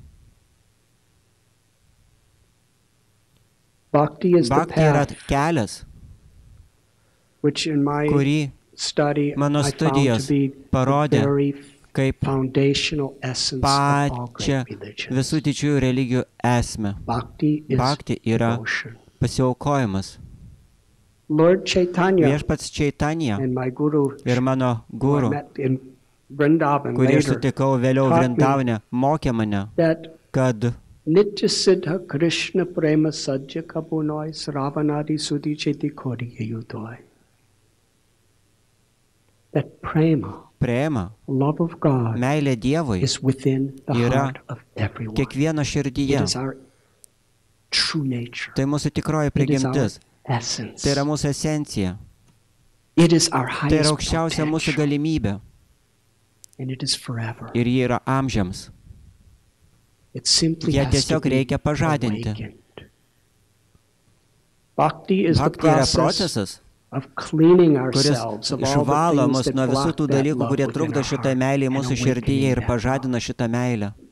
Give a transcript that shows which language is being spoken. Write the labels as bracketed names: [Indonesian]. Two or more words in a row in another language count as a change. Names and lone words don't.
[Lithuanian] Bhakti yra kelias, kurį mano studijos parodė kaip pačią visų didžiųjų religijų esmę. Bhakti yra pasiaukojimas. Viešpats Čaitanija ir mano guru, kurį aš sutikau vėliau Vrindavane, mokė mane, kad [Bangla] নিত্যসিদ্ধ কৃষ্ণ প্রেম সাধ্য কভু নয় শ্রবণাদি শুদ্ধ চিত্তে করয়ে উদয়. [English] That prema, love of God, [Lithuanian] meilė Dievui, [English] is within the heart of everyone. [Lithuanian] Kiekvieno širdyje. [English] It is our true nature. [Lithuanian] Tai mūsų tikroji prigimtis. [English] Essence. [Lithuanian] Tai yra mūsų esencija. [English] It is our [Lithuanian] Tai [English] highest [Lithuanian] yra aukščiausia mūsų galimybė. [English] And it is forever. [Lithuanian] Ir ji yra amžiams. Ją tiesiog reikia pažadinti. Bhakti yra procesas, kuris išvalo mus nuo visų tų dalykų, kurie trukdo šitą meilę mūsų širdyje ir pažadina šitą meilę.